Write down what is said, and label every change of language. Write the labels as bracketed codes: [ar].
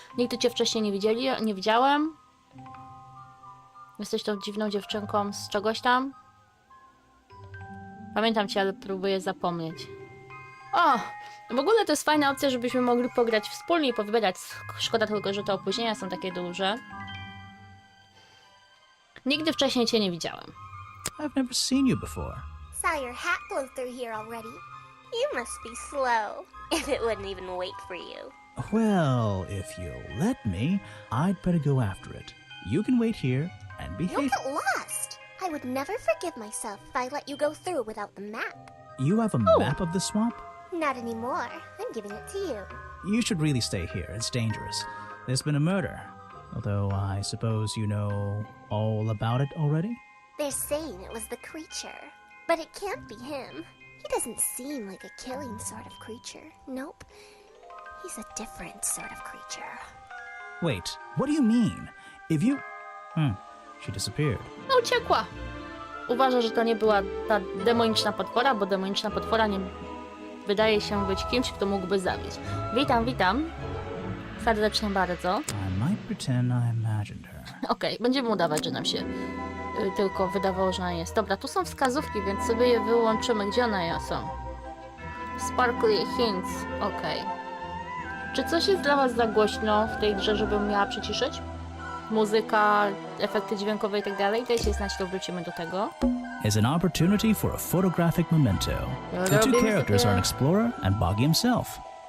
[pl] Nigdy cię wcześniej nie widziałem. Jesteś tą dziwną dziewczynką z czegoś tam. Pamiętam cię, ale próbuję zapomnieć. O! W ogóle to jest fajna opcja, żebyśmy mogli pograć wspólnie i powybierać. Szkoda tylko, że te opóźnienia są takie duże. Nigdy wcześniej cię nie widziałem. [en] I've never seen you before. Saw your hat blow through here already. You must be slow, if it wouldn't even wait for you. Well, if you'll let me, I'd better go after it. You can wait here and behave. You'll get lost. I would never forgive myself if I let you go through without the map. You have a map of the swamp? Not anymore. I'm giving it to you. You should really stay here. It's dangerous. There's been a murder. Although I suppose you know all about it already? They're saying it was the creature, but it can't be him. He doesn't seem like a killing sort of creature. Nope. He's a different sort of creature. Wait, what do you mean? If you... she disappeared. [pl] No, uciekła. Uważa, że to nie była ta demoniczna potwora, bo demoniczna potwora nie wydaje się być kimś, kto mógłby zabić. Witam, witam. Serdecznie bardzo. [en] I might pretend I imagined her. [pl] Okej, będziemy udawać, że nam się tylko wydawało, że ona jest. Dobra, tu są wskazówki, więc sobie je wyłączymy. Gdzie one są? [en] Sparkly hints. [pl] Okej. Czy coś jest dla was za głośno w tej grze, żebym miała przyciszyć? Muzyka, efekty dźwiękowe i tak dalej. Dajcie znać, to wrócimy do tego. [en] Is an opportunity for a photographic memento. The two characters are an explorer and Boggy himself.